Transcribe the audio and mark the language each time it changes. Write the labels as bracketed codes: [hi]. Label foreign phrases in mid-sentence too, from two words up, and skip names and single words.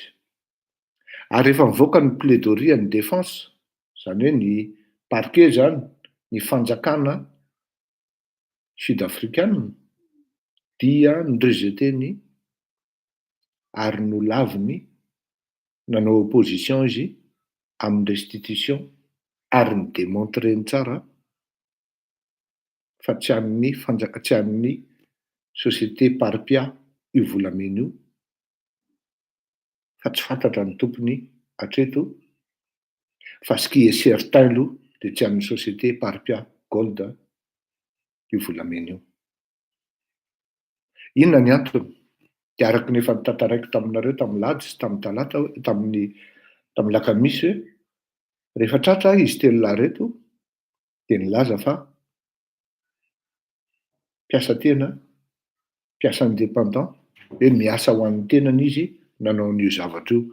[mg] Ary rehefa mivoaka ny plaidoirie ny défense zany hoe ny parquet zany ny fanjakana sud-africaine dia nirejeteny ary nolaviny nanao opposition izy amin'ny restitution ary ny démontreny tsara fa tsy amin'ny société parpia io volamena io fa tsy fantatra ny tompony hatreto fa [fr] ce qui est certain [mg] aloha dia tsy amin'ny société parpia gold io volamena io. Inona ny antony? De araka ny efa nitantaraiko taminareo tamin'ny lahady sy tamin'ny talata tamin'ny lakamisy hoe rehefa tratra izy telo lahy reto de nilaza fa mpiasa tena, mpiasa indépendant, hoe miasa ho an'ny tenany izy nanao an'io zavatra io.